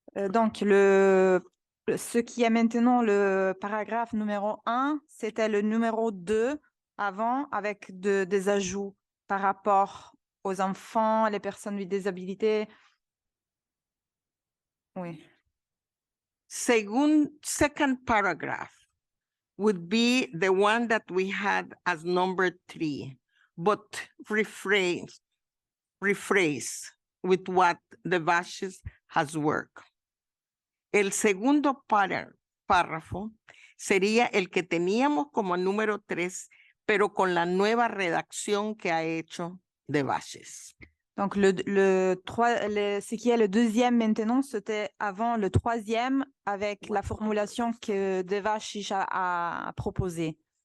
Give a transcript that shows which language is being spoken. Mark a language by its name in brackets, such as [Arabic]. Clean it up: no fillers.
[French] Donc, ce qui est maintenant le paragraphe numéro 1, c'était le numéro 2 avant avec des ajouts par rapport aux enfants, les personnes avec disabilité. Oui. [English] Second paragraph would be the one that we had as number 3, but rephrase with what the Vashes has worked. [Spanish] El segundo párrafo sería el que teníamos como número 3, pero con la nueva redacción que ha hecho de Vashes. [French] Donc, ce qui est le deuxième maintenant, c'était avant le troisième avec la formulation que Devash a proposée.